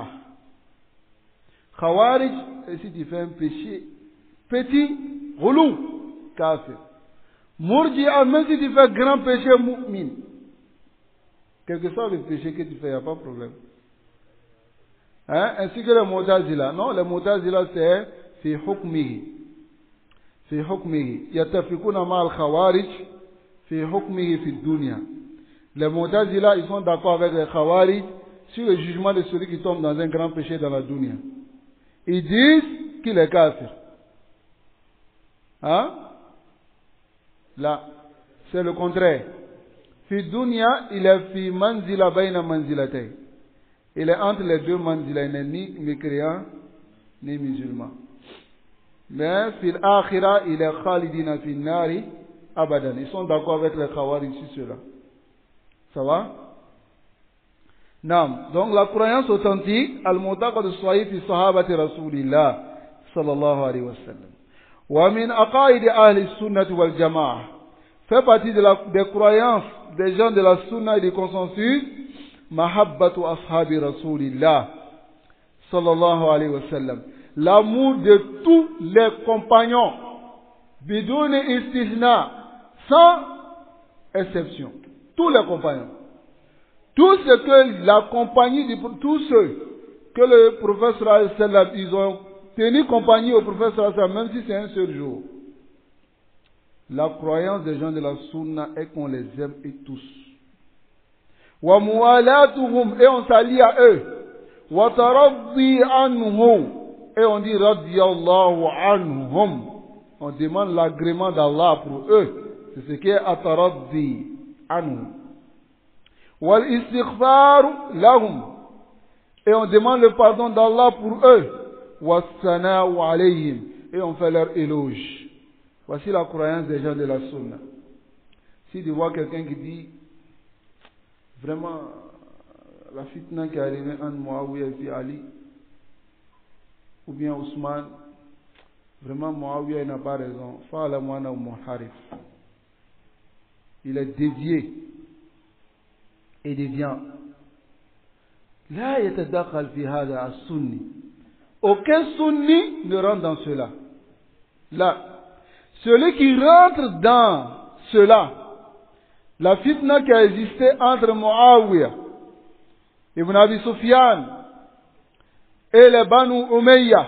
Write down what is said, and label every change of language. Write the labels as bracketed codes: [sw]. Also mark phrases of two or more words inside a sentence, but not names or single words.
[fr] Khawarij, et si tu fais un péché petit, relou, kafir. Murji'a, même si tu fais grand péché, mu'min. Quel que soit le péché que tu fais, il n'y a pas de problème. Hein? Ainsi que les Mu'tazila. Non, les Mu'tazila, c'est [ar] في حكمه. في حكمه يتفقون مع الخوارج في حكمه في الدنيا. [fr] Les Mu'tazila, ils sont d'accord avec les Khawarij sur le jugement de celui qui tombe dans un grand péché dans la dunya. Ils disent qu'il est kafir. Hein? Là, c'est le contraire. [ar] في دنيا, [fr] il est [ar] في منزلة بين منزلتي. [fr] Il est entre les deux manzila, il n'est ni mécréant ni musulman. [ar] Mais في الآخرة, [fr] il est [ar] خالدين في النار أبدا. [fr] Ils sont d'accord avec les Khawarij sur cela. Ça va? Nam. Donc la croyance authentique, [ar] المعتقد الصحيح في صحابة رسول الله صلى الله عليه وسلم. ومن عقائد أهل السنة والجماعة. [fr] Fait partie des croyances des gens de la sunna et du consensus, [ar] محبة أصحاب رسول الله صلى الله عليه وسلم. [fr] L'amour de tous les compagnons, [ar] بدون استثناء, [fr] sans exception. Tous les compagnons. Tout ce que la compagnie, tous ceux que le prophète ils ont tenu compagnie au prophète même si c'est un seul jour. La croyance des gens de la sunna est qu'on les aime et tous. [ar] وموالاتهم, [fr] et on s'allie à eux. [ar] وترضي عنهم. [fr] Et on dit [ar] رضي الله عنهم. [fr] On demande l'agrément d'Allah pour eux. C'est ce qui est [ar] الترضي عنهم. والاستغفار لهم. [fr] Et on demande le pardon d'Allah pour eux. [ar] والثناء عليهم. [fr] Et on fait leur éloge. Voici la croyance des gens de la sunna. Si tu vois quelqu'un qui dit vraiment la fitna qui est arrivée entre Muawiyah et puis Ali, ou bien Ousmane, vraiment Muawiyah n'a pas raison. [ar] فعلى معنى [fr] ou muharif. Il est dévié et déviant. [ar] لا يتدخل في هذا السني. [fr] Aucun sunni ne rentre dans cela. Là, celui qui rentre dans cela, la fitna qui a existé entre Muawiyah, Ibn Abi Sufyan et les Banu Umayya.